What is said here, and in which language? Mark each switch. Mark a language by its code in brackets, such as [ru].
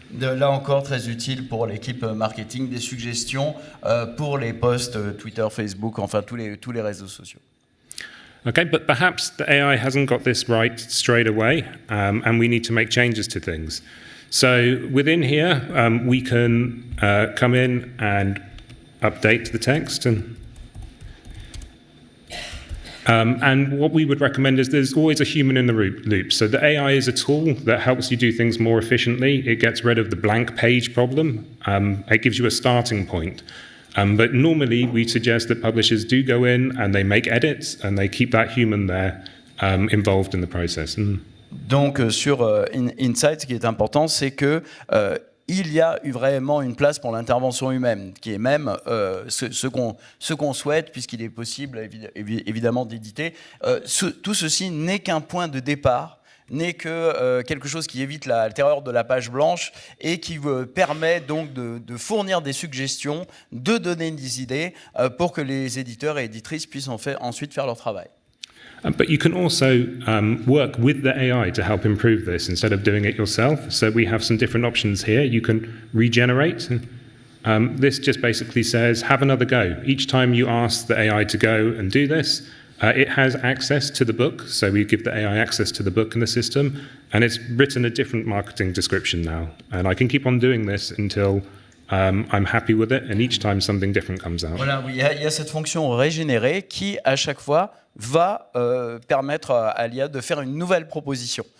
[fr] Là encore, très utile pour l'équipe marketing, des suggestions pour les posts Twitter, Facebook, enfin tous les réseaux sociaux. [en] Okay, but perhaps the AI hasn't got this right straight away, and we need to make changes to things. So within here, we can come in and update the text. And what we would recommend is there's always a human in the loop. So the AI is a tool that helps you do things more efficiently. It gets rid of the blank page problem. It gives you a starting point. But normally we suggest that publishers do go in and they make edits and they keep that human there involved in the process. [fr] Donc sur Insight, ce qui est important, c'est que il y a vraiment une place pour l'intervention humaine, qui est même ce qu'on souhaite, puisqu'il est possible évidemment d'éditer. Tout ceci n'est qu'un point de départ, n'est que quelque chose qui évite la terreur de la page blanche et qui permet donc de fournir des suggestions, de donner des idées pour que les éditeurs et éditrices puissent ensuite faire leur travail. [en] But you can also work with the AI to help improve this instead of doing it yourself. So we have some different options here. You can regenerate. This just basically says, have another go. Each time you ask the AI to go and do this, It has access to the book, so we give the AI access to the book in the system, and it's written a different marketing description now. And I can keep on doing this until I'm happy with it, and each time something different comes out. [fr] Voilà, oui, il y a cette fonction régénérer qui, à chaque fois, va permettre à l'IA de faire une nouvelle proposition.